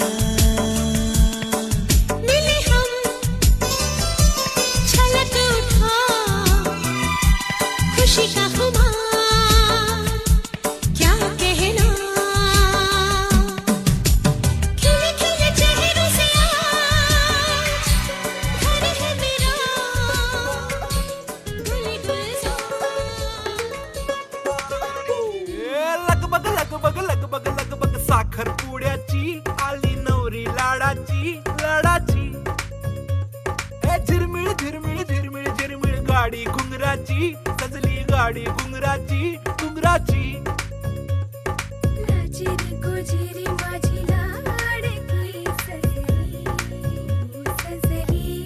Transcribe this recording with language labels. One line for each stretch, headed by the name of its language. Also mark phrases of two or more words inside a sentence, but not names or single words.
Hindi: मिले हम छलक उठा खुशी का खुमार क्या कहना, खिले खिले चेहरों से आज घर है मेरा गुले गुलजार।
Marathi: लगबग लगबग लगबग लगबग साखर पुड्याची आली नवरी लाडाची लाडाची, ए झिरमिळ झिरमिळ झिरमिळ झिरमिळ गाडी घुंगराची सजली गाडी घुंगराची घुंगराची। लाजी नको जिरी माझी लाडकी सजली सजली।